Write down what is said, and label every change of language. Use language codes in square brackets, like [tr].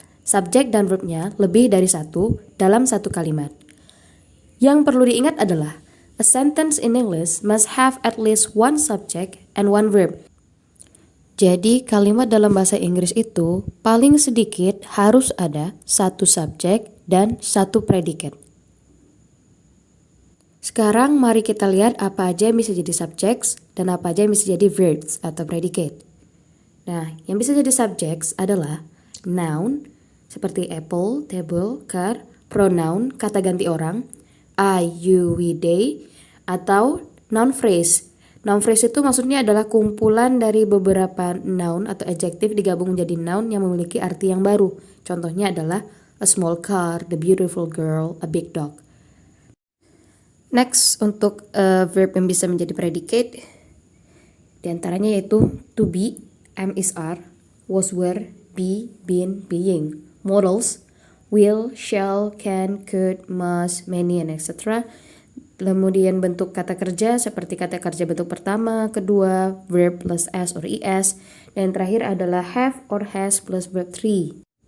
[id] Subjek dan verbnya lebih dari satu dalam satu kalimat. Yang perlu diingat adalah, [en] a sentence in English must have at least one subject and one verb. [id] Jadi kalimat dalam bahasa Inggris itu paling sedikit harus ada satu subjek dan satu predikat. Sekarang mari kita lihat apa aja yang bisa jadi subjects dan apa aja yang bisa jadi verbs atau predicate. Nah, yang bisa jadi subjects adalah noun seperti apple, table, car, pronoun, kata ganti orang, [en] I, you, we, they, [id] atau noun phrase. Noun phrase itu maksudnya adalah kumpulan dari beberapa noun atau adjective digabung menjadi noun yang memiliki arti yang baru. Contohnya adalah [en] a small car, the beautiful girl, a big dog. [id] Next, untuk verb yang bisa menjadi predicate, diantaranya yaitu to be, am is are, was were, be, been, being. [en] Modals, will, shall, can, could, must, many, and etc. [id] Kemudian bentuk kata kerja seperti kata kerja bentuk pertama, kedua, [en] verb plus s or es, [id] dan terakhir adalah [en] have or has plus verb 3.